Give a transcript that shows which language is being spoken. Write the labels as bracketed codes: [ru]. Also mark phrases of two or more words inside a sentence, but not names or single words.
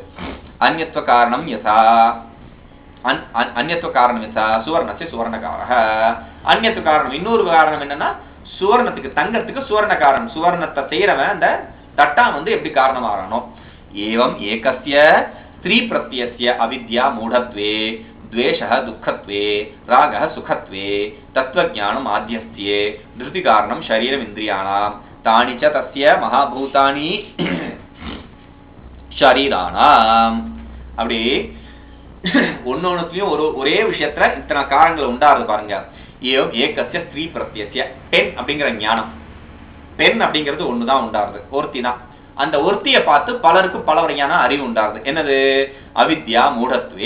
[sa] अन्यत्व कारणम् यथा, अन्यत्व कारणम् यथा सुवर्णस्य सुवर्णकारः. अन्यत्व कारणम्, [ta] இன்னொரு காரணம் என்னன்னா சுவர்ணத்துக்கு, தங்கத்துக்கு சுவர்ண காரணம். சுவர்ணத்தை செய்யறவன் அந்த தட்டா எப்படி காரணமாகறானோ. [sa] एवम् एकस्य स्त्री प्रत्यस्य अविद्या मूढत्वे द्वेषः दुःखत्वे रागः सुखत्वे तत्त्वज्ञानम् आद्यस्ये धृति कारणं शरीरम् इन्द्रियाणां तानि च तस्य महाभूतानि शरीराणां. [ta] அப்படி ஒன்னொன்னுலயும் ஒரே விஷயத்துல இத்தனை காரணங்கள் உண்டாருது பாருங்க. [sa] एवम् एकस्य स्त्री प्रत्यस्य. [ta] பெண் அப்படிங்கிற ஞானம், பெண் அப்படிங்கிறது ஒண்ணுதான் உண்டாருது, ஒருத்தி தான். அந்த ஒருத்தியை பார்த்து பலருக்கு பல வகையான அறிவு உண்டாருது. என்னது? [sa] अविद्या मूढत्वे.